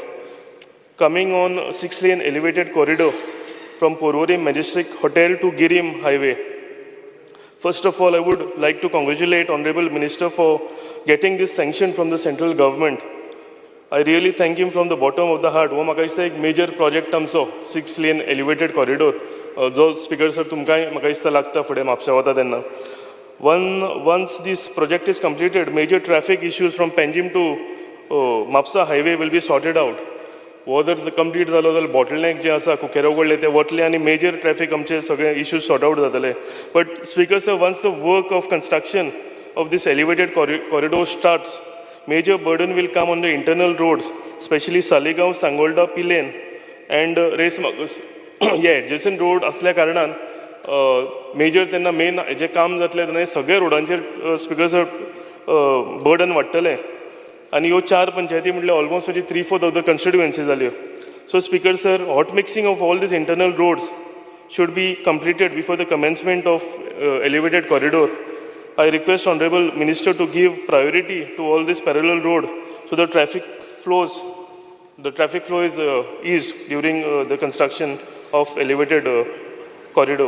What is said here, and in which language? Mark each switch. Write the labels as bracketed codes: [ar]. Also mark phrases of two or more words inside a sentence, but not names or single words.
[en] Coming on 6-lane elevated corridor from Porvorim Majestic Hotel to Girim Highway. First of all, I would like to congratulate Honorable Minister for getting this sanction from the central government. I really thank him from the bottom of the heart. [kok] हो म्हाका दिसता एक [en] major project [kok] आमचो 6 [en] lane elevated corridor [kok] जो [en] Speaker sir [kok] तुमकांय म्हाका दिसता लागता फुडें म्हापशा वता तेन्ना. [en] Once this project is completed, major traffic issues from Panjim to Mapsa highway will be sorted out. [kok] हो जर कंप्लीट जालो जाल्यार बॉटलनेक जे आसा कुकेरा उगडले ते वतले आनी [en] major traffic [kok] आमचे सगळे [en] issues sort out [kok] जातले. [en] but Speaker sir, once the work of construction of this elevated corridor starts, major burden will come on the internal roads, especially Saligaon, Sangolda, Pilen and Race adjacent road [kok] असल्या कारणान मेजर तेन्ना मेन जे काम जातले तेन्ना सगळे रोडांचेर स्पीकर सर बर्डन वाडटलें. आनी ह्यो 4 पंचायती म्हटल्यार [en] almost 3/4 of the constituency [kok] जाल्यो. [en] So Speaker sir, hot mixing of all these internal roads should be completed before the commencement of elevated corridor. I request Honorable Minister to give priority to all this parallel road so the traffic flow is eased during the construction of elevated corridor.